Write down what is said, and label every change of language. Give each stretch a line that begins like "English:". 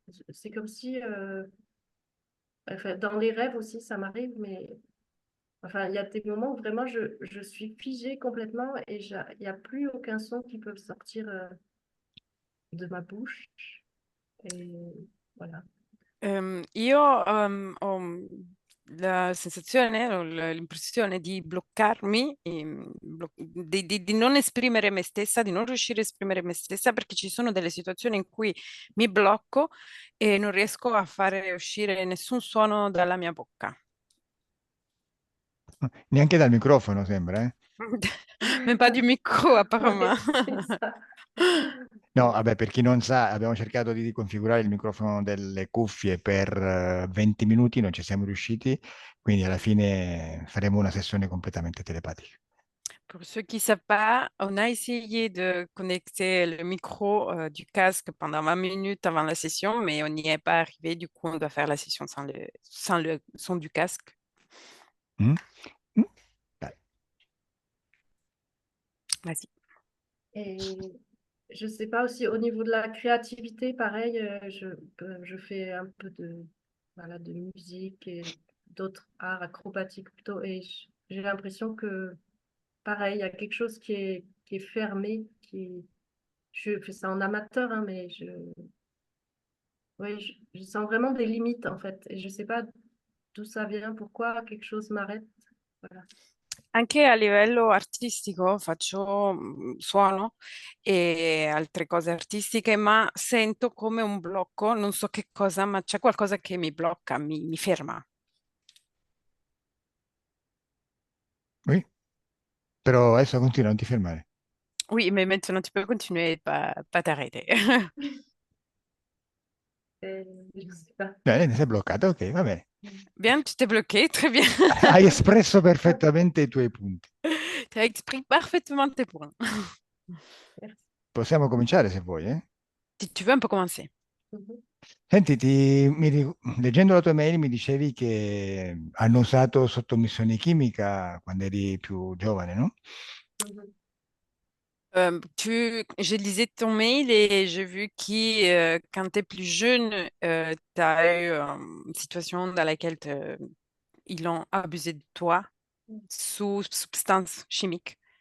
French: C'est comme si, enfin, dans les rêves aussi, ça m'arrive, mais enfin, il y a des moments où vraiment je suis figée complètement et il n'y a plus aucun son qui peut sortir de ma bouche. Et voilà.
Italian: Io ho la sensazione, ho l'impressione di bloccarmi, di non esprimere me stessa, di non riuscire a esprimere me stessa perché ci sono delle situazioni in cui mi blocco e non riesco a fare uscire nessun suono dalla mia bocca. Neanche dal microfono sembra, eh?
French: Mais pas du micro, apparemment. Ouais, c'est ça.
Italian: No, vabbè, per chi non sa, abbiamo cercato di riconfigurare il microfono delle cuffie per 20 minuti, non ci siamo riusciti, quindi alla fine faremo una sessione completamente telepatica.
French: Pour ceux qui ne savent pas, on a essayé de connecter le micro du casque pendant 20 minutes avant la session, mais on n'y est pas arrivé. Du coup, on doit faire la session sans le son du casque. Mm? Mm? Dai. Vas-y. Et je sais pas aussi au niveau de la créativité, pareil, je fais un peu voilà, de musique et d'autres arts acrobatiques plutôt. Et j'ai l'impression que, pareil, il y a quelque chose qui est fermé, je fais ça en amateur, hein, mais ouais, je sens vraiment des limites en fait. Et je sais pas d'où ça vient, pourquoi quelque chose m'arrête. Voilà.
Italian: Anche a livello artistico faccio suono e altre cose artistiche, ma sento come un blocco, non so che cosa, ma c'è qualcosa che mi blocca, mi ferma.
French: Oui?
Italian: Però adesso continua, non ti fermare.
French: Oui, mais maintenant tu peux continuer, pas t'arrêter. Et je sais pas.
Italian: Bene, sei bloccata, ok, va bene.
French: Bien, tu t'es bloqué, très bien.
Italian: Hai espresso perfettamente i tuoi punti.
French: Tu as exprimé parfaitement tes points. Merci.
Italian: Possiamo cominciare se vuoi, eh?
French: Si tu veux, on peut commencer.
Italian: Senti, leggendo la tua mail mi dicevi che hanno usato sottomissione chimica quando eri più giovane, no? Mhm.
French: Je lisais ton mail et j'ai vu que quand tu es plus jeune, tu as eu une situation dans laquelle ils ont abusé de toi sous substance chimique.